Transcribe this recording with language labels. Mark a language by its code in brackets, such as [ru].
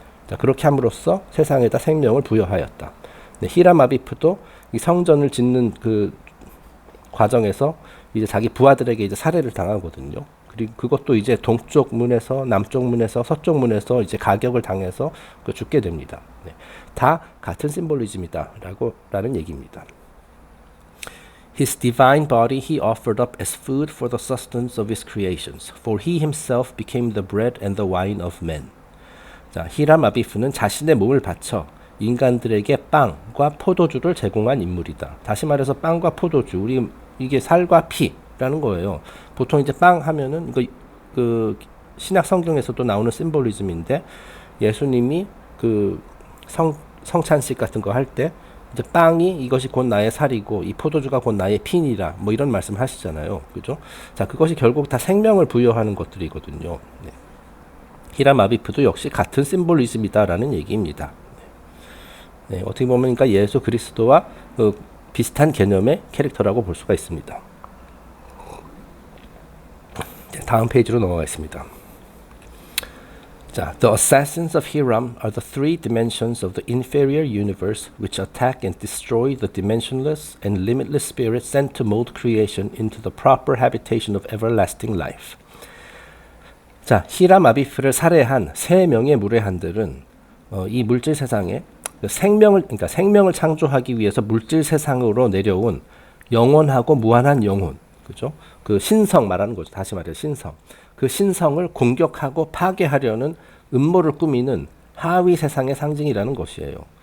[ko] 자, 그렇게 함으로써 세상에다 생명을 부여하였다. 네, 히람 아비프도 이 성전을 짓는 그 과정에서 이제 자기 부하들에게 이제 살해를 당하거든요. 그리고 그것도 이제 동쪽 문에서 남쪽 문에서 서쪽 문에서 이제 가격을 당해서 죽게 됩니다. 네, 다 같은 심볼리즘이다라는 얘기입니다. [en] His divine body he offered up as food for the sustenance of his creations, for he himself became the bread and the wine of men. [ko] 자, 히람 아비프는 자신의 몸을 바쳐 인간들에게 빵과 포도주를 제공한 인물이다. 다시 말해서 빵과 포도주, 이게 살과 피라는 거예요. 보통 이제 빵 하면은 이거 그 신약 성경에서도 나오는 심볼리즘인데 예수님이 그 성찬식 같은 거 할 때 이제 빵이 이것이 곧 나의 살이고 이 포도주가 곧 나의 피니라 뭐 이런 말씀 하시잖아요. 그죠? 자, 그것이 결국 다 생명을 부여하는 것들이거든요. 네. 히람 아비프도 역시 같은 심볼리즘이다라는 얘기입니다. 네. 네, 어떻게 보면 그러니까 예수 그리스도와 비슷한 개념의 캐릭터라고 볼 수가 있습니다. 다음 페이지로 넘어가겠습니다. 자, [en] the assassins of Hiram are the three dimensions of the inferior universe which attack and destroy the dimensionless and limitless spirit sent to mold creation into the proper habitation of everlasting life. [ko] 자, 히람 아비프를 살해한 세 명의 무례한들은 이 물질 세상에 그러니까 생명을 창조하기 위해서 물질 세상으로 내려온 영원하고 무한한 영혼, 그죠? 그 신성 말하는 거죠. 다시 말해서 신성. 그 신성을 공격하고 파괴하려는 음모를 꾸미는 하위 세상의 상징이라는 것이에요.